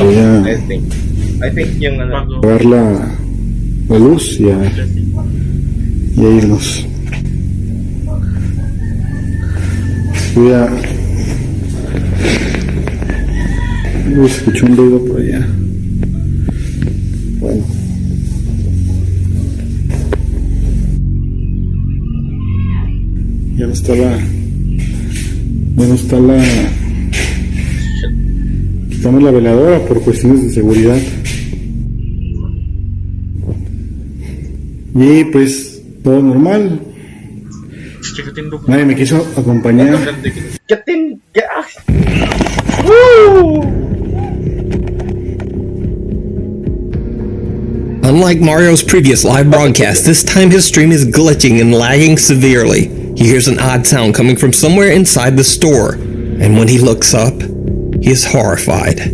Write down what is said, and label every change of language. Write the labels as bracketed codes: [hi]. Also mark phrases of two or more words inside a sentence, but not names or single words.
[es] voy a [en] I think [tl] yung ano. [es] apagar la luz y a irnos. Voy a... escuché un ruido por allá. Bueno. Ya no está la... Quitamos la veladora por cuestiones de seguridad. Y pues, todo normal. Nadie me quiso acompañar. [en] Unlike Mario's previous live broadcast, this time his stream is glitching and lagging severely. He hears an odd sound coming from somewhere inside the store, and when he looks up, he is horrified.